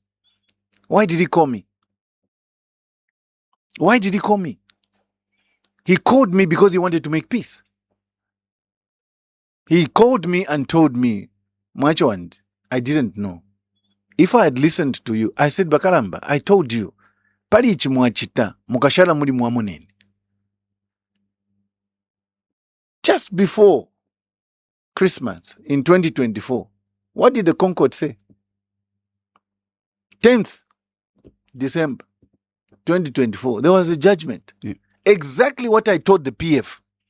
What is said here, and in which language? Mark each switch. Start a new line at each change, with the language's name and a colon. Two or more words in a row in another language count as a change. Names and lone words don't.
English: Why did he call me? Why did he call me? He called me because he wanted to make peace. He called me and told me, Mwachowand, I didn't know. If I had listened to you, I said, Bakalamba, I told you,
Bemba: pali chimwachita, mukashala muri mwamuneni.
English: Just before Christmas in 2024, what did the Concord say? 10th December 2024, there was a judgment. Yeah. Exactly what I told the PF.